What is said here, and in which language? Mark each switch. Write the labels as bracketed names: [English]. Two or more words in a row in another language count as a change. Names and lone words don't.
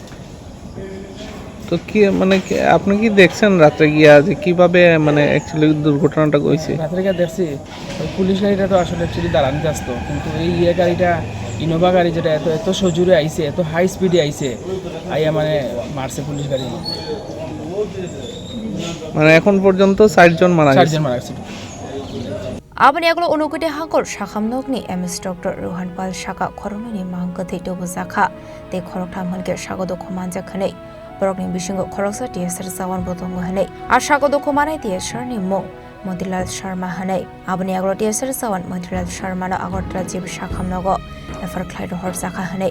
[Bangla] তো কি মানে আপনি কি দেখছেন রাতে গিয়া যে কিভাবে মানে অ্যাকচুয়ালি দুর্ঘটনাটা হইছে রাতে গিয়া দেখছি ওই পুলিশ গাড়িটা তো আসলে অ্যাকচুয়ালি দাঁড়ানো আসতো কিন্তু এই গাড়িটা ইনোভা গাড়ি যেটা এত সজোরে আইছে এত [English] high speed [Bangla] আইছে আইয়া মানে মারছে পুলিশ গাড়ি মানে এখন পর্যন্ত 4 জন মারা গেছে [Kok Borok] abani eglo onogode hangor sakhamnokni MS Dr. Rwphaimabai saka khorongni mangkathe tobujaka te khoroktham hanke sagodo khomanjak khanei borokni bisingo Khoroksa TSR Jawan botongo hanei ar sagodo khomanai TSR ni mong Montilal Sharma hanei abani eglo TSR Jawan Montilal Sharma no Agartala jib sakhamnogo refer khlairo hor jaka hanei